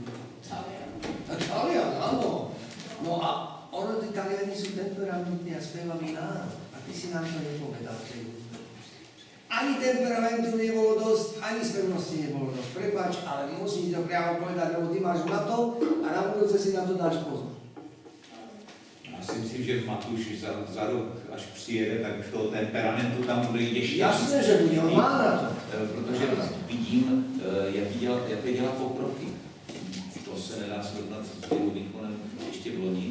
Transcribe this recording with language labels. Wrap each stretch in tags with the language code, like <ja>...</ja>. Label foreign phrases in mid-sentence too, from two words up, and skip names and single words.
<sk>Talian, áno. No a ono, tí Taliani sú temperamentní a spevavý národ. A ty si nám to nepovedal v tej hudbe. Ani temperamentu nebolo dosť, ani spevnosti nebolo dosť. Prepáč, ale musím to priamo povedať, lebo ty máš na to a na budúce si na to dáš pozor.</sk> <cs>Já si myslím, že v Matuši za rok, až přijede, tak už toho temperamentu tam bude ještě.</cs> <sk>Jasné, že bude, on má na to.</sk> <cs>Protože vidím, jak dělá pokroky. To se nedá srovnat s jeho výkonem ještě v loni.</cs>